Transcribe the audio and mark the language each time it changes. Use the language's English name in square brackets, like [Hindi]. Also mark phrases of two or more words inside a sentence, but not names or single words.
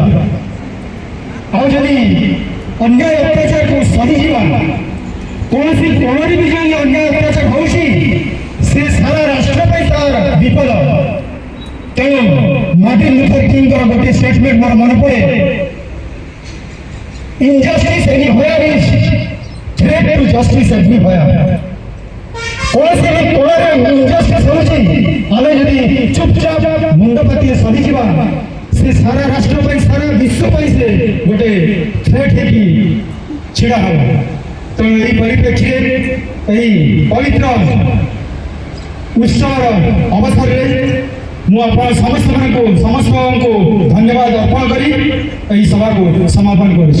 [Odia] ଆଉ ଯଦି ଅନ୍ୟାୟ ଅତ୍ୟାଚାରକୁ ସହିଯିବା କୌଣସି କୋଣରେ ବି ଯଦି ଅନ୍ୟାୟ ଅତ୍ୟାଚାର ହେଉଛି ସେ ସାରା ରାଷ୍ଟ୍ର ପାଇଁ ତାର ବିପଦ। ତେଣୁ ମାର୍ଟିନ ଲୁଥର କିଙ୍ଗଙ୍କର ଗୋଟିଏ ଷ୍ଟେଟମେଣ୍ଟ ମୋର ମନେ ପଡ଼େ, [English] injustice anywhere is threat to justice everywhere। [Odia] କୌଣସି ବି କୋଣରେ ଇନଜଷ୍ଟିସ୍ ହେଉଛି ଆମେ ଯଦି ଚୁପଚାପ ମୁଣ୍ଡ ପାତି ସହିଯିବା ସେ ସାରା ରାଷ୍ଟ୍ର ପାଇଁ ସାରା ବିଶ୍ୱ ପାଇଁ ସେ ଗୋଟେ ଥ୍ରେଟ୍ ହେଇକି ଛିଡ଼ା ହେବ। ତେଣୁ ଏହି ପରିପ୍ରେକ୍ଷୀରେ ଏହି ପବିତ୍ର ଉତ୍ସବର ଅବସରରେ ମୁଁ ଆପଣ ସମସ୍ତଙ୍କୁ ଧନ୍ୟବାଦ ଅର୍ପଣ କରି ଏହି ସଭାକୁ ସମାପନ କରୁଛି।